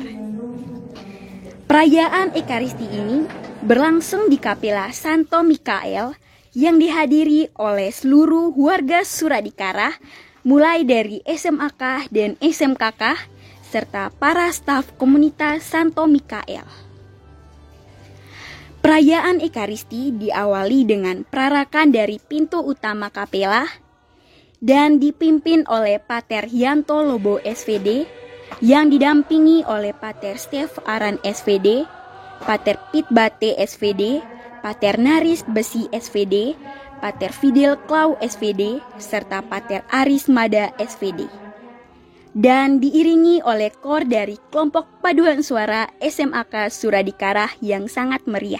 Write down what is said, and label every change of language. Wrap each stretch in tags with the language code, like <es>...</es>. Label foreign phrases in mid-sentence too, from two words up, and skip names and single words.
<id>Perayaan Ekaristi ini berlangsung di Kapela Santo Mikael yang dihadiri oleh seluruh warga Suradikara, mulai dari SMAK dan SMKK, serta para staf komunitas Santo Mikael. Perayaan Ekaristi diawali dengan perarakan dari pintu utama kapela dan dipimpin oleh Pater Yanto Lobo SVD yang didampingi oleh Pater Stef Aran SVD, Pater Pit Bate SVD, Pater Naris Besi SVD, Pater Fidel Klau SVD, serta Pater Aris Mada SVD. Dan diiringi oleh kor dari kelompok paduan suara SMAK Suradikara yang sangat meriah.</id>